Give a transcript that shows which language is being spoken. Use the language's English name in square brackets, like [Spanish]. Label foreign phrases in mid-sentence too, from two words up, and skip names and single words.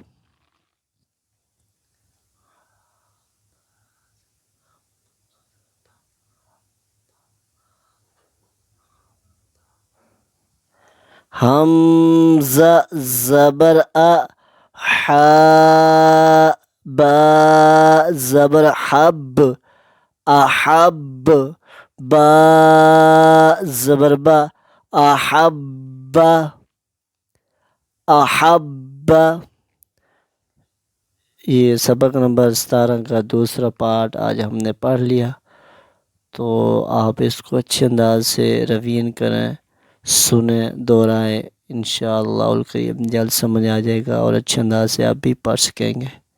[Hindi] हमज़ा ज़बर अ हा बा ज़बर हब अहब बा ज़बर बा अहब्बा अहब्बा। ये सबक नंबर 17 का दूसरा पार्ट आज हमने पढ़ लिया। तो आप इसको अच्छे अंदाज से रिवीजन करें, सुने, दोहराएं। [Arabic] إن شاء الله الكريم [Hindi] जल्द समझ आ जाएगा और अच्छे अंदाज से आप भी पढ़ सकेंगे।